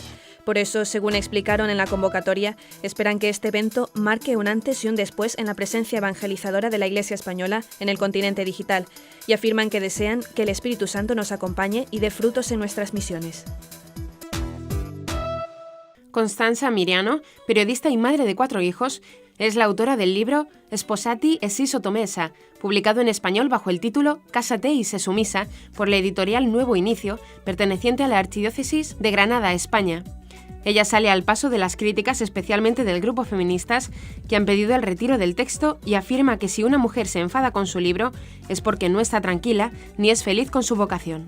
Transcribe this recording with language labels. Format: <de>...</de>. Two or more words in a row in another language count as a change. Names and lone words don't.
<es>Por eso, según explicaron en la convocatoria, esperan que este evento marque un antes y un después en la presencia evangelizadora de la Iglesia española en el continente digital, y afirman que desean que el Espíritu Santo nos acompañe y dé frutos en nuestras misiones. Constanza Miriano, periodista y madre de 4 hijos, es la autora del libro Sposati e si sottomessa, publicado en español bajo el título Cásate y sé sumisa por la editorial Nuevo Inicio, perteneciente a la Archidiócesis de Granada, España. Ella sale al paso de las críticas, especialmente del grupo feministas, que han pedido el retiro del texto y afirma que si una mujer se enfada con su libro es porque no está tranquila ni es feliz con su vocación.</es>